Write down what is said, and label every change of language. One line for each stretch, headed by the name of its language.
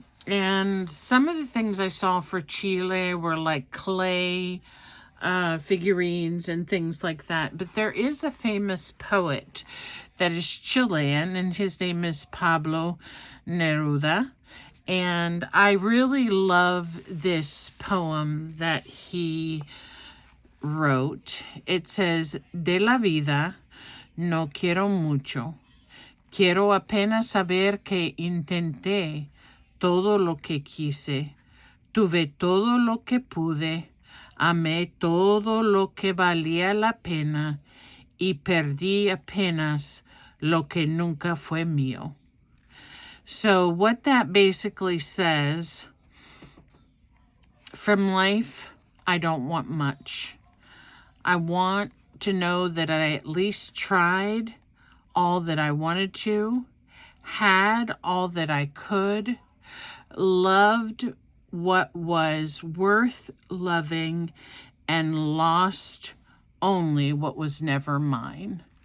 English: And some of the things I saw for Chile were like clay figurines and things like that. But there is a famous poet that is Chilean, and his name is Pablo Neruda. And I really love this poem that he wrote. It says,
Spanish: de la vida no quiero mucho. Quiero apenas saber que intenté todo lo que quise. Tuve todo lo que pude. Amé todo lo que valía la pena. Y perdí apenas lo que nunca fue mío.
English: So what that basically says, from life, I don't want much. I want to know that I at least tried all that I wanted to, had all that I could, loved what was worth loving, and lost only what was never mine.